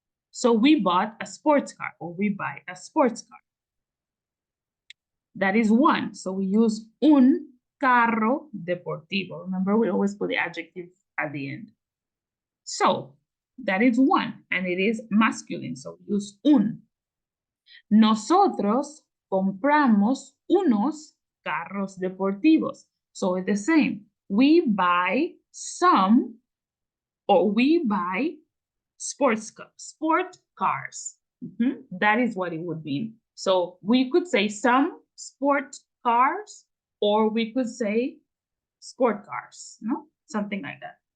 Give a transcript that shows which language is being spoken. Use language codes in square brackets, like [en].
[en] So we bought a sports car, or we buy a sports car. That is one. So we use [es] un carro deportivo. [en] Remember, we always put the adjective at the end. So that is one, and it is masculine. So we use un. [es] Nosotros compramos unos carros deportivos. [en] So it's the same. We buy some, or we buy sport cars. That is what it would mean. So we could say some sport cars, or we could say sport cars, no? Something like that.